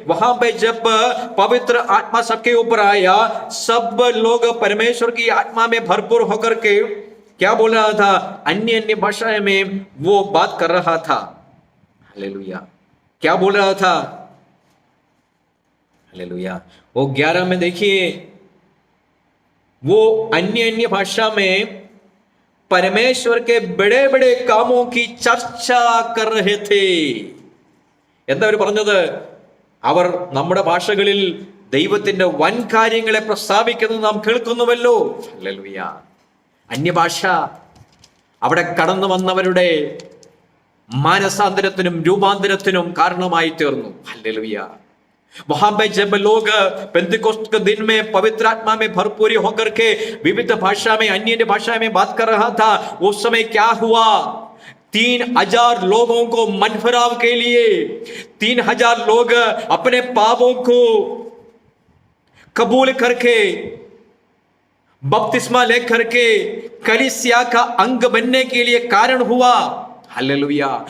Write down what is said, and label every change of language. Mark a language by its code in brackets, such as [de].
[hi] वहां पे जब पवित्र आत्मा सबके ऊपर आया, सब लोग परमेश्वर की आत्मा में भरपूर होकर के क्या बोल रहा था, अन्य अन्य भाषा में वो बात कर रहा था. हालेलुया. क्या बोल रहा था? हालेलुया. वो 11 में देखिए, वो अन्य अन्य भाषा में परमेश्वर के बड़े बड़े कामों की चर्चा कर रहे थे. [ml] എന്താ അവർ പറഞ്ഞത്? അവർ നമ്മുടെ ഭാഷകളിൽ ദൈവത്തിന്റെ വൻ കാര്യങ്ങളെ പ്രസ്താവിക്കുന്നത് നാം കേൾക്കുന്നുവല്ലോ. ഹല്ലേലൂയ. അന്യഭാഷ അവിടെ കടന്നു വന്നവരുടെ മാനസാന്തരത്തിനും രൂപാന്തരത്തിനും കാരണമായി തീർന്നു. ഹല്ലേലൂയ. [hi] वहां पे जब लोग पेंतिकोस्त के दिन में पवित्र आत्मा में भरपूरी होकर के विविध भाषा में, अन्य भाषा में बात कर रहा था, उस समय क्या हुआ? 3000 लोगों को मन फिराव के लिए 3000 लोग अपने पापों को कबूल करके बपतिस्मा लेकर के कलीसिया का अंग बनने के लिए कारण हुआ. हालेलुया.